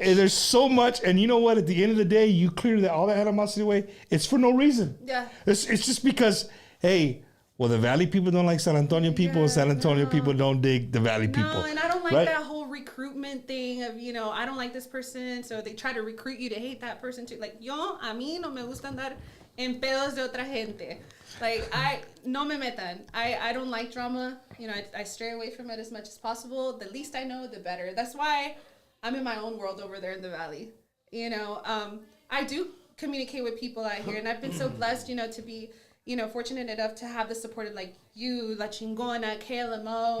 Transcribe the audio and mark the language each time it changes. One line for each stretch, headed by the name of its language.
English: There's so much, and you know what? At the end of the day, you clear all that animosity away. It's for no reason. Yeah. It's just because, hey, well, the Valley people don't like San Antonio people, and San Antonio people don't dig the Valley people. No, and I don't like right? that whole recruitment thing of, you know, I don't like this person, so they try to recruit you to hate that person too.
Spanish: Like, yo, a mí no me gusta andar en pedos de otra gente. Like, no me metan.
English: I don't like drama. You know, I stray away from it as much as possible. The least I know, the better. That's why I'm in my own world over there in the valley. You know, I do communicate with people out here, and I've been so blessed, you know, to be, you know, fortunate enough to have the support of like you, La Chingona, KLMO.